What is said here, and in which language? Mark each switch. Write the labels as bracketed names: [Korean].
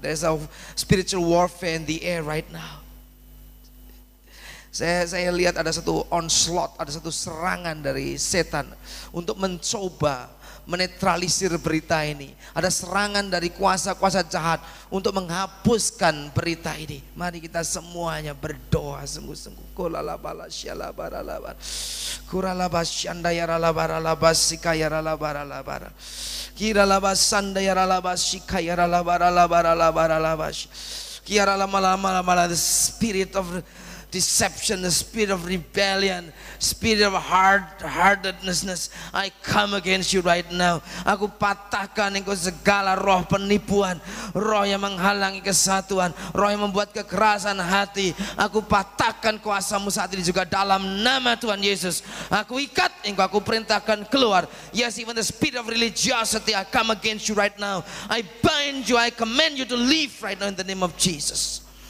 [English] There's a spiritual warfare in the air right now. [Indonesian] Saya lihat ada satu onslaught, ada satu serangan dari setan untuk mencoba menetralisir berita ini. Ada serangan dari kuasa-kuasa jahat untuk menghapuskan berita ini. Mari kita semuanya berdoa sungguh-sungguh. Kolalabala syalabaralaba. Kuralaba syandayaralabaralaba sikayaralabaralabara. Kiralaba sandayaralaba sikayaralabaralabaralabaralaba. [English] Kiralamalamalamala, the spirit of deception, the spirit of rebellion, spirit of hard-heartedness, I come against you right now. [Indonesian] Aku patahkan engkau segala roh penipuan, roh yang menghalangi kesatuan, roh yang membuat kekerasan hati. Aku patahkan kuasamu saat ini juga dalam nama Tuhan Yesus. Aku ikat engkau, aku perintahkan keluar. [English] Yes, even the spirit of religiosity, I come against you right now. I bind you, I command you to leave right now in the name of Jesus.